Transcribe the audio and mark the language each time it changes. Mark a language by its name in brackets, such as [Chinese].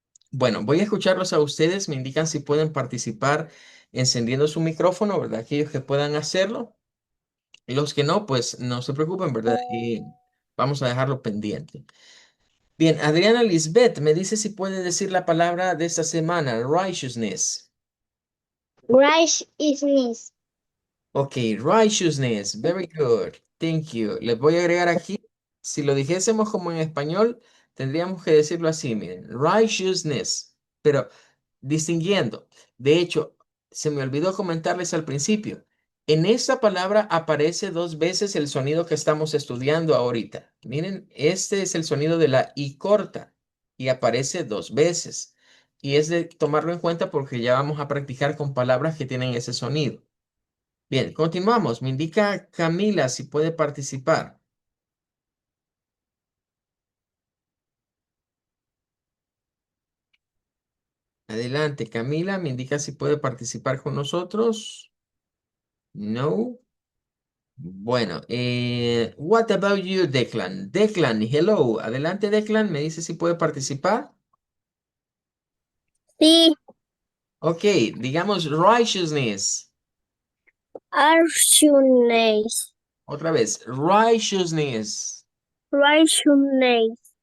[Spanish] Bueno, voy a escucharlos a ustedes, me indican si pueden participar encendiendo su micrófono, ¿verdad? Aquellos que puedan hacerlo. Y los que no, pues no se preocupen, ¿verdad? Y vamos a dejarlo pendiente. Bien, Adriana Lisbeth me dice si puede decir la palabra de esta semana, righteousness. [English] Righteousness. Ok, righteousness, very good, thank you. [Spanish] Les voy a agregar aquí, si lo dijésemos como en español, tendríamos que decirlo así, miren, righteousness, pero distinguiendo. De hecho, se me olvidó comentarles al principio, en esta palabra aparece dos veces el sonido que estamos estudiando ahorita. Miren, este es el sonido de la I corta y aparece dos veces. Y es de tomarlo en cuenta porque ya vamos a practicar con palabras que tienen ese sonido. Bien, continuamos. Me indica Camila si puede participar. Adelante, Camila, me indica si puede participar con nosotros. No. Bueno, [English] what about you, Declan? Declan, hello. [Spanish] Adelante, Declan, me dice si puede participar. Sí, Ok, digamos righteousness. [English] righteousness. [Spanish] Otra vez, righteousness. [English] Righteousness.